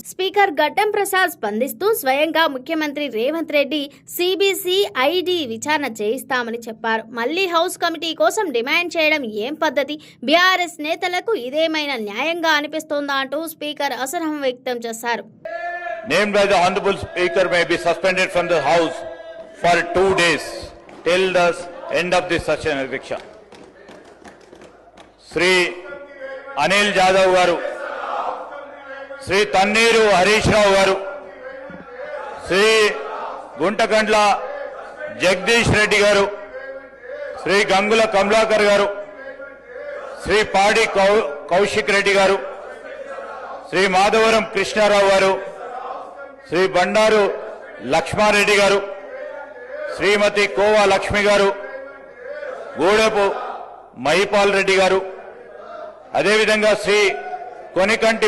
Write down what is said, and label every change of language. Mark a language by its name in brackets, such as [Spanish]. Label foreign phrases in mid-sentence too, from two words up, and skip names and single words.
[Telugu] స్పీకర్ గడ్డం ప్రసాద్ స్పందిస్తూ స్వయంగా ముఖ్యమంత్రి రేవంత్ రెడ్డి సిబిసిఐడి విచారణ చేయిస్తామని చెప్పారు. మళ్లీ [English] House Committee [Telugu] కోసం డిమాండ్ చేయడం ఏం పద్ధతి? బీఆర్ఎస్ నేతలకు ఇదేమైనా న్యాయంగా అనిపిస్తోందా అంటూ స్పీకర్ అసహనం వ్యక్తం చేశారు. [English] Named by the Honorable Speaker may be suspended from the House for 2 days till the end of this session. [Telugu] Adhiksha Sri Anil Jadhav garu, Sri Tanneeru Harish Rao garu, Sri Guntakandla Jagdish Reddy garu, Sri Gangula Kamlakar garu, Sri Padi Kaushik Reddy garu, Sri Madhavaram Krishna Rao garu, శ్రీ బండారు లక్ష్మారెడ్డి గారు, శ్రీమతి కోవా లక్ష్మి గారు, గూడెపు మహిపాల్ రెడ్డి గారు, అదేవిధంగా శ్రీ కొనికంటి